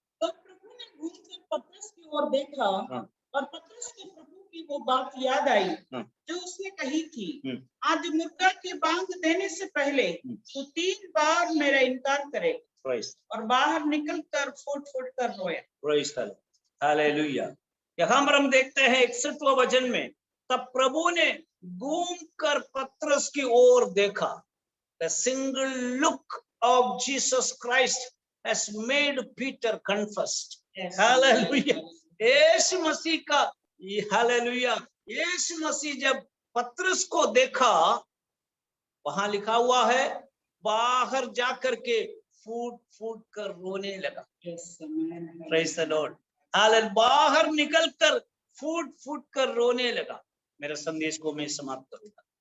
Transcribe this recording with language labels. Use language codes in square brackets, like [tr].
[hi] तब प्रभु ने घूमकर पतरस की ओर देखा, और पतरस को प्रभु की वो बात याद आई जो उसने कही थी, आज मुर्दा के बांध देने से पहले तो 3 बार मेरा इनकार करे। और बाहर निकलकर फुट-फुट कर रोया। [en] praise the lord, [hi] hallelujah. यहाँ पर हम देखते हैं 61वां वचन में, तब प्रभु ने घूमकर पतरस की ओर देखा। [en] The single look of Jesus Christ has made Peter confessed. Hallelujah. [hi] यीशु मसीह का, हालेलुया, यीशु मसीह जब पतरस को देखा, वहां लिखा हुआ है, बाहर जाकर के फूट फूट कर रोने लगा। [en] praise the lord, [hi] हालेलुया, बाहर निकलकर फूट फूट कर रोने लगा। मेरे संदेश को मैं समाप्त करूंगा।